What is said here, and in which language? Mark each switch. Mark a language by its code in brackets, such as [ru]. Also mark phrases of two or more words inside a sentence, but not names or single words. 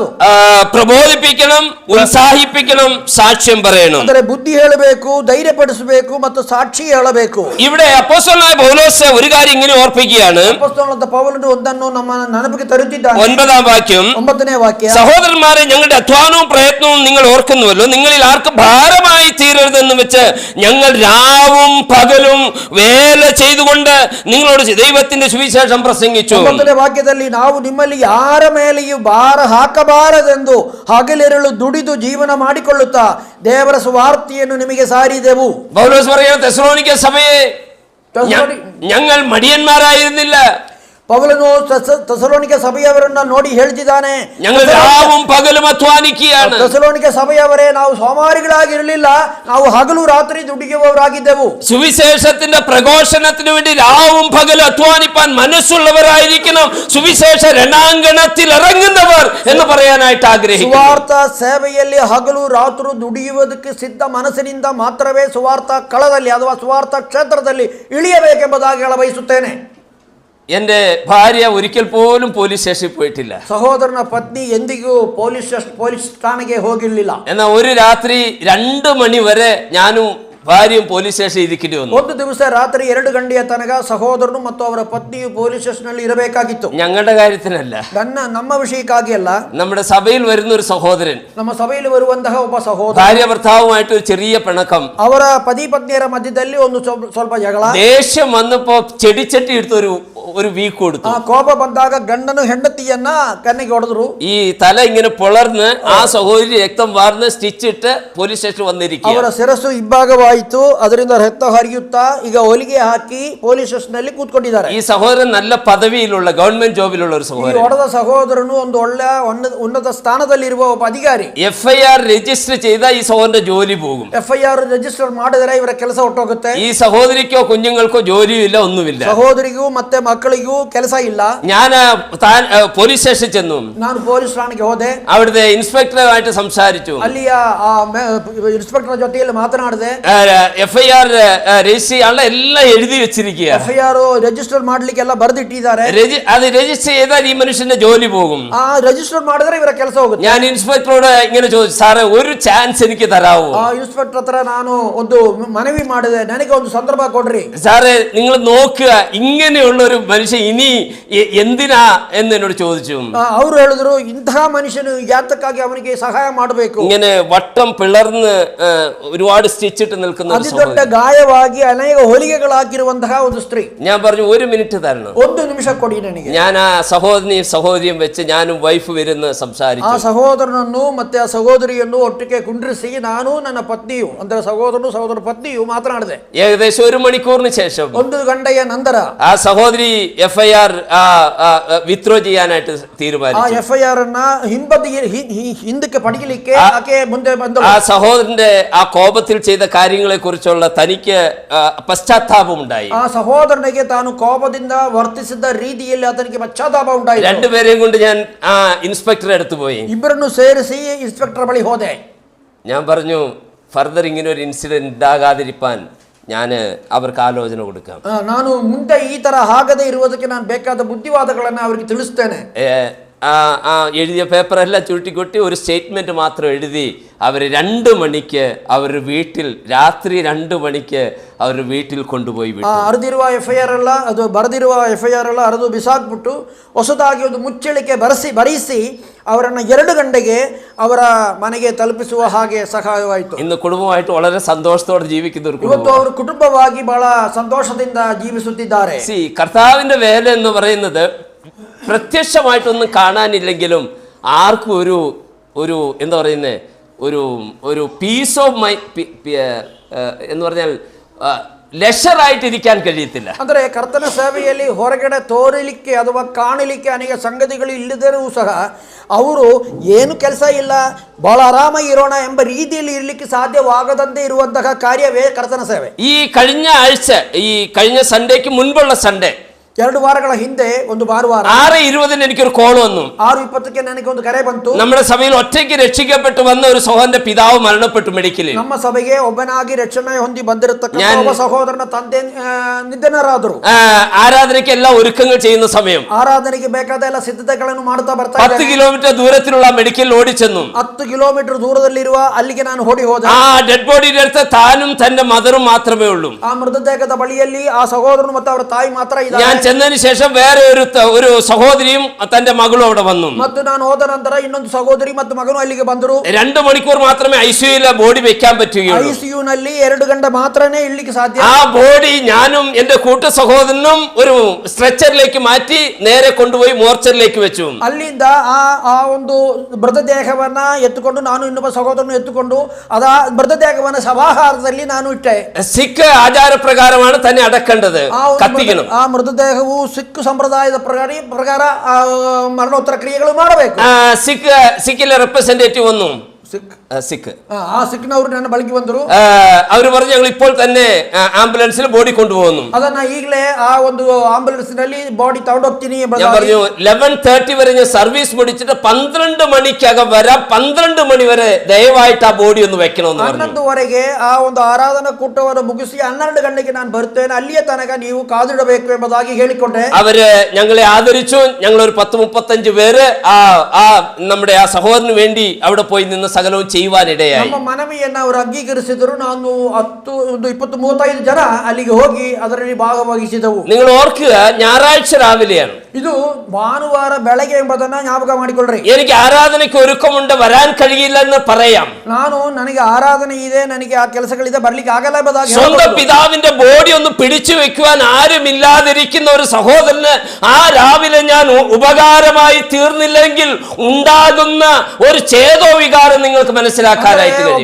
[ml] പ്രബോധിപ്പിക്കണം, ഉത്സാഹിപ്പിക്കണം, സാക്ഷ്യം പറയണം. [kn] ಅಂದರೆ ಬುದ್ಧಿ ಹೇಳಬೇಕು, ಧೈರ್ಯಪಡಿಸಬೇಕು ಮತ್ತು ಸಾಕ್ಷಿ ಹೇಳಬೇಕು. [ml] ഇവിടെ അപ്പോസ്തലനായ പൗലോസ് ഒരു കാര്യം ഇങ്ങനെ ഓർപ്പിക്കുകയാണ്. [kn] ಅಪೊಸ್ತಲನಾದ ಪೌಲನು ಒಂದನ್ನು ನಮ್ಮ ನೆನಪಿಗೆ ತರುತ್ತಿದ್ದಾನೆ. [ml] 9ാം വാക്യം, [kn] 9ನೇ ವಾಕ್ಯ, [ml] സഹോദരന്മാരെ, ഞങ്ങളുടെ അധ്വാനവും പ്രയത്നവും നിങ്ങൾ ഓർക്കുന്നുവല്ലോ. നിങ്ങളിൽ ആർക്കും ഭാരമായി തീരരുതെന്ന് വെച്ച് ഞങ്ങൾ രാവും പകലും വേല ചെയ്തുകൊണ്ട് നിങ്ങളോട് ദൈവത്തിന്റെ സുവിശേഷം പ്രസംഗിച്ചു. [kn] 9ನೇ ವಾಕ್ಯದಲ್ಲಿ ನಾವು ನಿಮ್ಮಲ್ಲಿ ಯಾರ ಮೇಲೆಯೂ ಭಾರ ಹಾಕಬಾರದೆಂದು ಹಗಲಿರುಳು ದುಡಿದು ಜೀವನ ಮಾಡಿಕೊಳ್ಳುತ್ತಾ ದೇವರ ಸುವಾರ್ತೆಯನ್ನು ನಿಮಗೆ ಸಾರಿದೆವು. [ml] പൗലോസ് പറയുന്നു, തെസ്സലോനിക്ക സഭയെ ഞങ്ങൾ മടിയന്മാരായിരുന്നില്ല. [kn] ಪೌಲನು ತೆಸಲೋನಿಕೆ ಸಭೆಯವರನ್ನ ನೋಡಿ ಹೇಳ್ತಿದ್ದಾನೆ, [ml] ഞങ്ങൾ രാവും പകലും അധ്വാനിക്കുകയാണ്. [kn] ತೆಸಲೋನಿಕೆ ಸಭೆಯವರೇ, ನಾವು ಸೋಮಾರಿಗಳಾಗಿರಲಿಲ್ಲ, ನಾವು ಹಗಲು ರಾತ್ರಿ ದುಡಿಯುವವರಾಗಿದ್ದೆವು. [ml] സുവിശേഷത്തിന്റെ പ്രഘോഷണത്തിന് വേണ്ടി രാവും പകലും അധ്വാനിപ്പാൻ മനസ്സുള്ളവരായിരിക്കണം സുവിശേഷ രണാങ്കണത്തിൽ ഇറങ്ങുന്നവർ എന്ന് പറയാനായിട്ട് ആഗ്രഹിക്കുന്നു. [kn] ಸುವಾರ್ಥ ಸೇವೆಯಲ್ಲಿ ಹಗಲು ರಾತ್ರಿ ದುಡಿಯುವುದಕ್ಕೆ ಸಿದ್ಧ ಮನಸ್ಸಿನಿಂದ ಮಾತ್ರವೇ ಸುವಾರ್ಥ ಕಳದಲ್ಲಿ ಅಥವಾ ಸುವಾರ್ಥ ಕ್ಷೇತ್ರದಲ್ಲಿ ಇಳಿಯಬೇಕೆಂಬುದಾಗಿ ಹೇಳ ಬಯಸುತ್ತೇನೆ. [ml] എന്റെ ഭാര്യ ഒരിക്കൽ പോലും [en] police station [ml] പോയിട്ടില്ല. [kn] സഹോദരನ ಪತ್ನಿ ಎಂದಿಗೂ ಪೊಲೀಸ್ ಠಾಣೆಗೆ ಹೋಗಿರಲಿಲ್ಲ. [ml] എന്നാൽ ഒരു രാത്രി 2 മണി വരെ ഞാനും ഭാര്യയും [en] police station [ml] ഇരിക്കേണ്ടി വന്നു. [kn] ಒಂದು ದಿವಸ ರಾತ್ರಿ 2 ಗಂಟೆಯ ತನಕ ಸಹೋದರನು ಮತ್ತು ಅವರ ಪತ್ನಿಯು [en] police station [kn] ಅಲ್ಲಿ ಇರಬೇಕಾಗಿತ್ತು. [ml] ഞങ്ങളുടെ കാര്യത്തിനല്ല, [kn] ನಮ್ಮ ವಿಷಯಕ್ಕಾಗಿ ಅಲ್ಲ. [ml] നമ്മുടെ സഭയിൽ വരുന്ന ഒരു സഹോദരൻ, [kn] ನಮ್ಮ ಸಭೆಯಲ್ಲಿ ಬರುವಂತಹ ಒಬ್ಬ ಸಹೋದರ, [ml] ഭാര്യ ഭർത്താവുമായിട്ട് ഒരു ചെറിയ പിണക്കം, [kn] ಅವರ ಪತಿ ಪತ್ನಿಯರ ಮಧ್ಯದಲ್ಲಿ ಒಂದು ಸ್ವಲ್ಪ ಜಗಳ. [ml] ദേഷ്യം വന്നപ്പോ ചെടിച്ചട്ടി എടുത്തൊരു വീക്ക് കൊടുത്തു. [kn] ಕೋಪ ಬಂದಾಗ ಗಂಡನು ಹೆಂಡತಿಯನ್ನ ಕಣ್ಣಿಗೆ ಹೊಡೆದ್ರು. [ml] ഈ തല ഇങ്ങനെ പൊളർന്ന് ആ സഹോദരി രക്തം വാർന്ന് സ്റ്റിച്ചിട്ട് [en] police station [ml] വന്നിരിക്കുക. [kn] ಅವರ ಶಿರಸ್ಸು ಇಬ್ಬಾಗವಾಯಿತು, ಅದರಿಂದ ರಕ್ತ ಹರಿಯುತ್ತಾ ಈಗ ಹೊಲಿಗೆ ಹಾಕಿ [en] police station [kn] ಅಲ್ಲಿ ಕೂತ್ಕೊಂಡಿದ್ದಾರೆ. [ml] ഈ സഹോദരൻ നല്ല പദവിയിലുള്ള [en] government job [ml] ഒരു സഹോദരൻ. [kn] ಹೊಡೆದ ಸಹೋದರನು ಒಂದು ಒಳ್ಳೆ ಉನ್ನತ ಸ್ಥಾನದಲ್ಲಿರುವ ಒಬ್ಬ ಅಧಿಕಾರಿ. [en] FIR register [ml] ചെയ്ത ഈ സഹോദരന്റെ ജോലി പോകും. [en] FIR register [kn] ಮಾಡಿದರೆ ಇವರ ಕೆಲಸ ಹೊರಟೋಗುತ್ತೆ. [ml] ഈ സഹോദരിക്കോ കുഞ്ഞുങ്ങൾക്കോ ജോലിയില്ല, ഒന്നുമില്ല. [kn] ಸಹೋದರಿಗೂ ಮತ್ತೆ ಮಕ್ಕಳಿಗೂ ಕೆಲಸ ಇಲ್ಲ. [ml] ഞാൻ [en] police station [ml] ചെന്നു. [kn] ನಾನು ಪೊಲೀಸ್ ಠಾಣೆಗೆ ಹೋದೆ. [ml] അവിടുത്തെ ഇൻസ്പെക്ടറുമായിട്ട് സംസാരിച്ചു. [kn] ಅಲ್ಲಿಯ ಇನ್ಸ್ಪೆಕ್ಟರ್ ಜೊತೆಯಲ್ಲಿ ಮಾತನಾಡಿದೆ. [en] FIR register [ml] ചെയ്യാനുള്ള എല്ലാം എഴുതി വെച്ചിരിക്കുക. [en] FIR register [kn] ಮಾಡ್ಲಿಕ್ಕೆ ಎಲ್ಲ ಬರೆದಿಟ್ಟಿದ್ದಾರೆ. [ml] അത് രജിസ്റ്റർ ചെയ്താൽ ഈ മനുഷ്യന്റെ ജോലി പോകും. [kn] ರಿಜಿಸ್ಟರ್ ಮಾಡಿದ್ರೆ ಇವರ ಕೆಲಸ ಹೋಗುತ್ತೆ. [ml] ഞാൻ ഇൻസ്പെക്ടറോട് ഇങ്ങനെ ചോദിച്ചു, സാറേ ഒരു ചാൻസ് എനിക്ക് തരാവോ? [kn] ಇನ್ಸ್ಪೆಕ್ಟರ್ ಹತ್ರ ನಾನು ಒಂದು ಮನವಿ ಮಾಡಿದೆ, ನನಗೆ ಒಂದು ಸಂದರ್ಭ ಕೊಡ್ರಿ. [ml] സാറേ നിങ്ങൾ നോക്കുക, ഇങ്ങനെയുള്ള ഒരു മനുഷ്യൻ ഇനി എന്തിനാ എന്ന് എന്നോട് ചോദിച്ചു. [kn] ಅವರು ಹೇಳಿದ್ರು, ಇಂತಹ ಮನುಷ್ಯನು ಯಾತಕ್ಕಾಗಿ ಅವನಿಗೆ ಸಹಾಯ ಮಾಡಬೇಕು. [ml] ഇങ്ങനെ വട്ടം പിളർന്ന് ഒരുപാട് സ്റ്റിച്ചിട്ട് നിൽക്കുന്ന [kn] ಅತಿ ದೊಡ್ಡ ಗಾಯವಾಗಿ ಅನೇಕ ಹೊಲಿಗೆಗಳಾಗಿರುವಂತಹ ಒಂದು ಸ್ತ್ರೀ. [ml] ഞാൻ പറഞ്ഞു, 1 മിനിറ്റ് തരണം, [kn] 1 ನಿಮಿಷ ಕೊಡಿ ನನಗೆ. [ml] ഞാൻ ആ സഹോദരിയും വെച്ച് ഞാനും വൈഫ് വരുന്ന സംസാരിച്ചു. [kn] ಆ ಸಹೋದರನನ್ನು ಮತ್ತೆ ಆ ಸಹೋದರಿಯನ್ನು ಒಟ್ಟಿಗೆ ಕುಂಡ್ರಿಸಿ ನಾನು ನನ್ನ ಪತ್ನಿಯು ಅಂದ್ರೆ ಸಹೋದರ ಪತ್ನಿಯು ಮಾತನಾಡಿದೆ. [ml] ഏകദേശം 1 മണിക്കൂറിന് ശേഷം [kn] 1 ಗಂಟೆಯ ನಂತರ [ml] ആ സഹോദരി [en] FIR withdraw [ml] ചെയ്യാനായിട്ട് തീരുമാനിച്ചു. [kn] ಆ FIR ಅನ್ನ ಹಿಂದಕ್ಕೆ ಪಡೆಯಲಿಕ್ಕೆ ಆಕೆ ಮುಂದೆ ಬಂದಳು. [ml] ആ സഹോദരന്റെ ആ കോപത്തിൽ ചെയ്ത കാര്യങ്ങളെ കുറിച്ചുള്ള തനിക്ക് പശ്ചാത്താപം ഉണ്ടായി. [kn] ಆ ಸಹೋದರನಿಗೆ ತಾನು ಕೋಪದಿಂದ ವರ್ತಿಸಿದ ರೀತಿಯಲ್ಲಿ ಆತನಿಗೆ ಪಶ್ಚಾತ್ತಾಪ ಉಂಟಾಯಿತು. [ml] 2 പേരെയും കൊണ്ട് ഞാൻ ആ ഇൻസ്പെക്ടറെ അടുത്ത് പോയി. [kn] ಇಬ್ಬರನ್ನು ಸೇರಿಸಿ ಇನ್ಸ್ಪೆಕ್ಟರ್ ಬಳಿ ಹೋದೆ. [ml] ഞാൻ പറഞ്ഞു, ഫർദർ ഇങ്ങനെ ഒരു ഇൻസിഡന്റ് ഉണ്ടാകാതിരിക്കാൻ ഞാൻ അവർക്ക് ആലോചന കൊടുക്കാം. [kn] ನಾನು ಮುಂದೆ ಈ ತರ ಆಗದೆ ಇರುವುದಕ್ಕೆ ನಾನು ಬೇಕಾದ ಬುದ್ಧಿವಾದಗಳನ್ನು ಅವರಿಗೆ ತಿಳಿಸ್ತೇನೆ. [ml] എഴുതിയ പേപ്പറെല്ലാം ചുരുട്ടിക്കൊട്ടി ഒരു സ്റ്റേറ്റ്മെന്റ് മാത്രം എഴുതി അവർ 2 മണിക്ക് അവർ വീട്ടിൽ, രാത്രി 2 മണിക്ക് അവർ വീട്ടിൽ കൊണ്ടുപോയി വിട്ടു. [kn] ಅರೆದಿರುವ FIR ಎಲ್ಲ ಅದು ಬರೆದಿರುವ FIR ಎಲ್ಲ ಅರೆದು ಬಿಸಾಕ್ಬಿಟ್ಟು ಹೊಸದಾಗಿ ಒಂದು ಮುಚ್ಚಳಿಕೆ ಬರೆಸಿ ಅವರನ್ನು 2 ಗಂಟೆಗೆ ಅವರ ಮನೆಗೆ ತಲುಪಿಸುವ ಹಾಗೆ ಸಹಾಯವಾಯಿತು. [ml] ഇന്ന് കുടുംബമായിട്ട് വളരെ സന്തോഷത്തോടെ ജീവിക്കുന്ന ഒരു കുടുംബം. [kn] ಇವತ್ತು ಅವರು ಕುಟುಂಬವಾಗಿ ಬಹಳ ಸಂತೋಷದಿಂದ ಜೀವಿಸುತ್ತಿದ್ದಾರೆ. [ml] കർത്താവിന്റെ വേല എന്ന് പറയുന്നത് പ്രത്യക്ഷമായിട്ടൊന്നും കാണാനില്ലെങ്കിലും ആർക്കും ഒരു എന്താ പറയുന്നത്, ഒരു [en] piece of [ml] എന്ന് പറഞ്ഞാൽ ಲೆಷರಾയിട്ടിരിക്കാൻ കഴിയത്തില്ല. [kn] ಅಂದರೆ ಕರ್ತನ ಸೇವೆಯಲ್ಲಿ ಹೊರಗಡೆ ತೋರಲಿಕ್ಕೆ ಅಥವಾ ಕಾಣಲಿಕ್ಕೆ ಅನೇಕ ಸಂಗತಿಗಳು ಇಲ್ಲದರೂ ಸಹ ಅವರು ಏನು ಕೆಲಸ ಇಲ್ಲ, ಬಹಳ ಆರಾಮಾಗಿ ಇರೋಣ ಎಂಬ ರೀತಿಯಲ್ಲಿ ಇರಲಿಕ್ಕೆ ಸಾಧ್ಯವಾಗದಂತೆ ಇರುವಂತಹ ಕಾರ್ಯವೇ ಕರ್ತನ ಸೇವೆ. [ml] ഈ കഴിഞ്ഞ ആഴ്ച, ഈ കഴിഞ്ഞ സൺഡേക്ക് മുൻപുള്ള സൺഡേ [kn] 2 ವಾರಗಳ ಹಿಂದೆ ಒಂದು ಭಾನುವಾರ [ml] 6:20 എനിക്കൊരു കോൾ വന്നു. [kn] 6:20ಕ್ಕೆ ನನಗೆ ಒಂದು ಕರೆ ಬಂತು. [ml] നമ്മുടെ സഭയിൽ ഒറ്റയ്ക്ക് രക്ഷിക്കപ്പെട്ടു വന്ന ഒരു സഹോദരന്റെ പിതാവ് മരണപ്പെട്ടു മെഡിക്കലിൽ. [kn] ನಮ್ಮ ಸಭೆಗೆ ಒಬ್ಬನಾಗಿ ರಕ್ಷಣೆ ಹೊಂದಿ ಬಂದಿರತಕ್ಕಂತ ಒಬ್ಬ ಸಹೋದರನ ತಂದೆ ನಿಧನರಾದರು. [ml] ആരാധനയ്ക്ക് എല്ലാ ഒരുക്കങ്ങൾ ചെയ്യുന്ന സമയം [kn] ಆರಾಧನೆಗೆ ಬೇಕಾದ ಎಲ್ಲ ಸಿದ್ಧತೆಗಳನ್ನು ಮಾಡ್ತಾ ಬರ್ತಾ [ml] 10 കിലോമീറ്റർ ദൂരത്തിലുള്ള മെഡിക്കലിൽ ഓടിച്ചെന്നു. [kn] 10 കിലോമീಟರ್ ದೂರದಲ್ಲಿರುವ ಅಲ್ಲಿಗೆ ನಾನು ಓಡಿ ಹೋದೆ. [ml] ആ [en] dead body [ml] അടുത്ത് താനും തന്റെ മദറും മാത്രമേ ഉള്ളൂ. [kn] ಆ ಮೃತದೇಹದ ಬಳಿಯಲ್ಲಿ ಆ ಸಹೋದರನು ಮತ್ತು ಅವರ ತಾಯಿ ಮಾತ್ರ ಇದ್ದಾರೆ. [ml] ഞാൻ ചെന്നതിന് ശേഷം വേറെ ഒരു സഹോദരിയും തന്റെ മകളും അവിടെ വന്നു. [kn] ಮತ್ತು ನಾನು ಹೋದ ನಂತರ ಇನ್ನೊಂದು ಸಹೋದರಿ ಮತ್ತು ಮಗನು ಅಲ್ಲಿಗೆ ಬಂದರು. [ml] 2 മണിക്കൂർ മാത്രമേ ഐസിയുവിലെ ബോഡി വെക്കാൻ പറ്റുകയുള്ളൂ. [kn] ಐಸಿಯು ನಲ್ಲಿ 2 ಗಂಟೆ ಮಾತ್ರನೇ ಇಳ್ಳಿಕ್ಕೆ ಸಾಧ್ಯ. [ml] ആ ബോഡി ഞാനും എന്റെ കൂട്ട സഹോദരനും ഒരു സ്ട്രെച്ചറിലേക്ക് മാറ്റി നേരെ കൊണ്ടുപോയി മോർച്ചറിലേക്ക് വെച്ചു. [kn] ಅಲ್ಲಿಂದ ಆ ಒಂದು ಮೃತದೇಹವನ್ನ ಎತ್ತುಕೊಂಡು ನಾನು ಇನ್ನೊಬ್ಬ ಸಹೋದರನು ಎತ್ತುಕೊಂಡು ಮೃತದೇಹವನ್ನ ಸಭಾಹಾರದಲ್ಲಿ ನಾನು ಇಟ್ಟೆ. [ml] സിഖ് ആചാരപ്രകാരമാണ് തന്നെ അടക്കേണ്ടത്, കത്തിക്കണം. [kn] ಆ ಮೃತದೇಹವು ಸಿಖ್ ಸಂಪ್ರದಾಯದ ಪ್ರಕಾರ ಮರಣೋತ್ತರ ಕ್ರಿಯೆಗಳು ಮಾಡಬೇಕು. [ml] സിഖിലെ റെപ്രസെന്റേറ്റീവ് വന്നു. സിഖ് [kn] ആ സിഖ്ನವರು ನನ್ನ ಬಳಿಗೆ ಬಂದರು. [ml] ಅವರು പറഞ്ഞു ഞങ്ങൾ ഇപ്പോൾ തന്നെ [en] ambulance body [ml] കൊണ്ടുപോകുന്നു. [kn] ಅದನ್ನ ಈಗಲೇ ಆ ಒಂದು ಆಂಬುಲೆನ್ಸ್ ನಲ್ಲಿ ಬಾಡಿ ತಗೊಂಡೋಗ್ತೀನಿ. [ml] ഞാൻ പറഞ്ഞു 11:30 വരെ ഞാൻ സർവീസ് പിടിച്ചിട്ട് 12 മണിക്കകം വരാം, 12 മണി വരെ ദയവായിട്ട് ആ ബോഡി ഒന്ന് വെക്കണമെന്ന് പറഞ്ഞു. [kn] 11:00ವರೆಗೆ ಆ ಒಂದು ಆರಾಧನಾ ಕೂಟವನ್ನು ಮುಗಿಸಿ 12 ಗಂಟೆಗೆ ನಾನು ಬರುತ್ತೇನೆ, ಅಲ್ಲಿಯ ತನಕ ನೀವು ಕಾದಿಡಬೇಕು ಎಂಬುದಾಗಿ ಹೇಳಿಕೊಂಡೆ. [ml] അവര് ഞങ്ങളെ ആദരിച്ചു. ഞങ്ങൾ ഒരു 10-35 പേര് നമ്മുടെ ആ സഹോദരന് വേണ്ടി അവിടെ പോയി നിന്ന് സകലവും ചെയ്യുവാനിടയായി. [kn] ನಮ್ಮ ಮನವಿಯನ್ನು ಅವರು ಅಂಗೀಕರಿಸಿದರು. ನಾನು 20-35 ಜನ ಅಲ್ಲಿಗೆ ಹೋಗಿ ಅದರಲ್ಲಿ ಭಾಗವಹಿಸಿದವು. [ml] നിങ്ങൾ ഓർക്കുക, ഞായറാഴ്ച രാവിലെയാണ്. [kn] ಇದು ಭಾನುವಾರ ಬೆಳಗ್ಗೆ ಎಂಬುದನ್ನ ಜ್ಞಾಪಕ ಮಾಡಿಕೊಳ್ಳ್ರಿ. [ml] എനിക്ക് ആരാധനയ്ക്ക് ഒരുക്കമുണ്ട്, വരാൻ കഴിയില്ല എന്ന് പറയാം. [kn] ನನಗೆ ಆರಾಧನೆ ಇದೆ, ನನಗೆ ಆ ಕೆಲಸಗಳಿದೆ, ಬರ್ಲಿಕ್ಕೆ ಆಗಲ್ಲ ಎಂಬುದಾಗಿ [ml] സ്വന്തം പിതാവിന്റെ ബോഡി ഒന്ന് പിടിച്ചു വെക്കുവാൻ ആരുമില്ലാതിരിക്കുന്ന ഒരു സഹോദരന് ആ രാവിലെ ഞാൻ ഉപകാരമായി തീർന്നില്ലെങ്കിൽ ഉണ്ടാകുന്ന ഒരു ചേതോ വികാരം നിങ്ങൾക്ക് മനസ്സിലാക്കാനായിട്ട് കഴിയും.